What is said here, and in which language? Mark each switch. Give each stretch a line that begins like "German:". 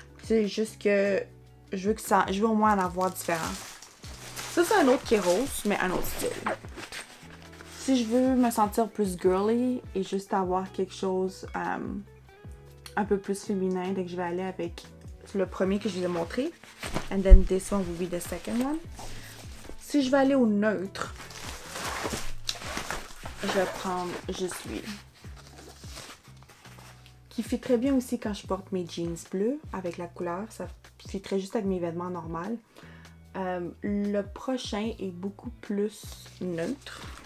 French: C'est juste que je veux au moins en avoir différents. Ça, c'est un autre qui est rose, mais un autre style. Si je veux me sentir plus girly et juste avoir quelque chose un peu plus féminin, donc je vais aller avec le premier que je vous ai montré.
English: And then this one will be the second one.
French: Si je vais aller au neutre, je vais prendre juste lui. Qui fit très bien aussi quand je porte mes jeans bleus avec la couleur. Ça fit très juste avec mes vêtements normaux. Le prochain est beaucoup plus neutre.